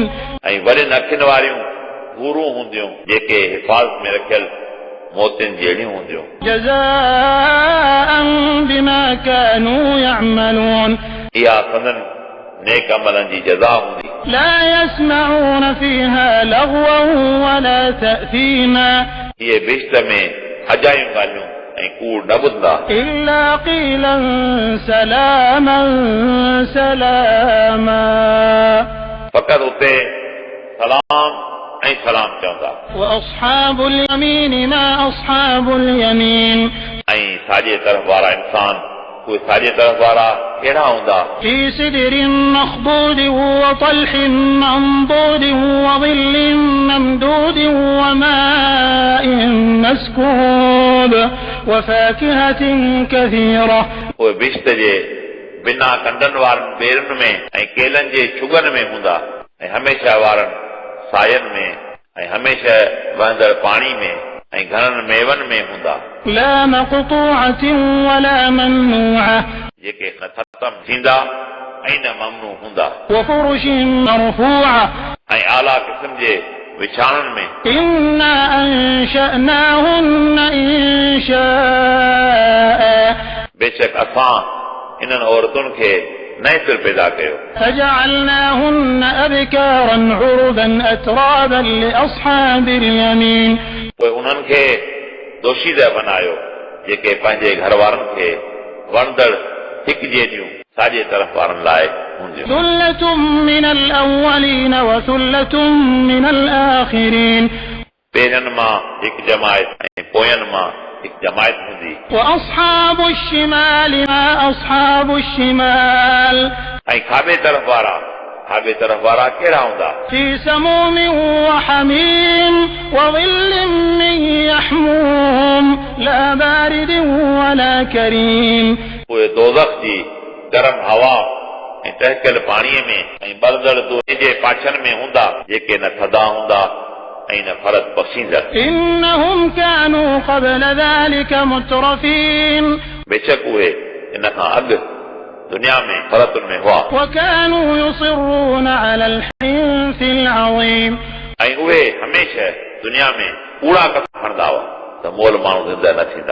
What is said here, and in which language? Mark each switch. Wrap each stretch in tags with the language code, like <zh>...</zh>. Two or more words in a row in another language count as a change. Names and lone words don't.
<sd>ऐं वॾनि अखियुनि वारियूं हूरूं हूंदियूं जेके हिफ़ाज़त में रखियल मोतियुनि जहिड़ियूं हूंदियूं।</sd> <ar>جزاء بما كانوا يعملون</ar> <sd>इहा संदन नेक अमलनि जी जज़ा हूंदी।</sd> <ar>لا يسمعون فيها لغوا ولا تأثيما</ar> <sd>इहे बिश्त में अजायूं ॻाल्हियूं ऐं कूड़ न ॿुधंदा</sd> <ar>إلا قيلا سلاما سلاما</ar> <sd>फ़क़ति उते सलाम ऐं सलाम चवंदा।</sd> <ar>وأصحاب اليمين ما أصحاب اليمين</ar> <sd>ऐं साॼे तरफ़ वारा इंसान उहे साॼे तरफ़ वारा कहिड़ा हूंदा।</sd> <ar>في سدر مخضود وطلح منضود وظل ممدود وماء مسكوب وفاكهة كثيرة</ar> <sd>उहे बिश्त जे बिना कंडनि वारनि बेरनि में ऐं केलनि जे छुगनि में हूंदा ऐं हमेशह वारनि सायनि में ऐं हमेशह वहंदड़ पाणी में ऐं घणनि मेवनि में हूंदा</sd> <ar>لا مقطوعة ولا ممنوعة</ar> <sd>जेके न ख़तम थींदा ऐं न ममनू हूंदा</sd> <ar>وفرش مرفوعة</ar> <sd>ऐं आला क़िस्म जे विछाणनि में।</sd> <ar>إنا أنشأناهن إنشاء</ar> <sd>बेशक असां इन्हनि औरतुनि खे नए सिर पैदा कयो</sd> <ar>فجعلناهن أبكارا عربا أترابا لأصحاب اليمين</ar> <sd>पोइ उन्हनि खे दोशीदह बनायो जेके पंहिंजे घर वारनि खे वणंदड़ हिक जहिड़ियूं साॼे तरफ़ वारनि लाइ हूंदियूं।</sd> <ar>ثلة من الأولين وثلة من الآخرين</ar> <sd>पहिरियनि मां हिकु जमायत ऐं पोयनि मां हिकु जमायत हूंदी।</sd> <ar>وأصحاب الشمال ما أصحاب الشمال</ar> <sd>ऐं खाॿे तरफ़ वारा कहिड़ा हूंदा।</sd> <ar>في سموم وحميم وظل من يحموم لا بارد ولا كريم</ar> <sd>उहे दोज़ख जी गरम हवा ऐं टहकियल पाणीअ में ऐं बरदड़ दोहे जे पाछनि में हूंदा जेके न थधा हूंदा ऐं न फरत बख़्शींदड़</sd> <ar>إنهم كانوا قبل ذلك مترفين</ar> <sd>बेशक उहे इन खां अॻु दुनिया में फरतुनि में हुआ</sd> <ar>وكانوا يصرون على الحنث العظيم</ar> <sd>ऐं उहे हमेशह दुनिया में कूड़ा कथा खणंदा हुआ त मोल माण्हू ज़िंदा न थींदा</sd>